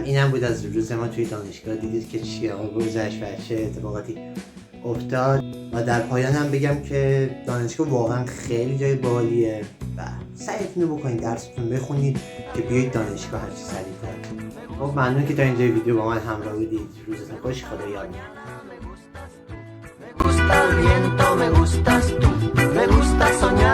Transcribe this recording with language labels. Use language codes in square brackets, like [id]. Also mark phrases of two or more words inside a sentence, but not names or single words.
[fa] اینم بود از روز ما توی دانشگاه. دیدید که چی گذشت و چه اتفاقاتی افتاد. و در پایان هم بگم که دانشگاه واقعا خیلی جای باحالیه و سعیتون رو بکنید درستون بخونید که بیایید دانشگاه هرچی سریع‌تر. خب ممنون که تا اینجا ویدیو با من همراه بودید. روزتون خوش. خدا یار نگهدار. [es] Me gusta el viento, me gustas tú, me gusta soñar.